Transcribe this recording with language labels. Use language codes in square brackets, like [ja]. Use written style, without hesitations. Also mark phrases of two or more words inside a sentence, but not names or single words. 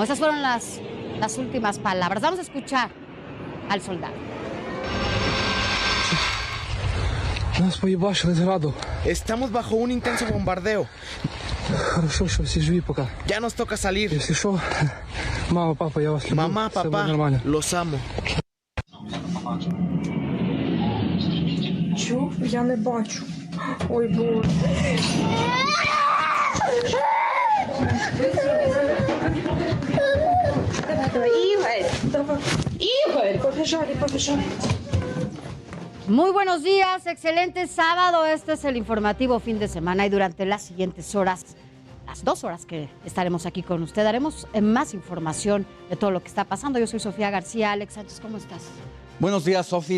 [es] Esas fueron las últimas palabras. Vamos a escuchar al soldado. Estamos bajo un intenso bombardeo. Ya nos toca salir. Mamá, papá, los amo. [uk] Я не бачу. [ru] Ой, Боже. Игорь, побежали. [es] Muy buenos días, excelente sábado. Este es el informativo fin de semana y durante las siguientes horas, las 2 horas que estaremos aquí con usted, daremos más información de todo lo que está pasando. Yo soy Sofía García. Alex Sánchez, ¿cómo estás? Buenos días, Sofi.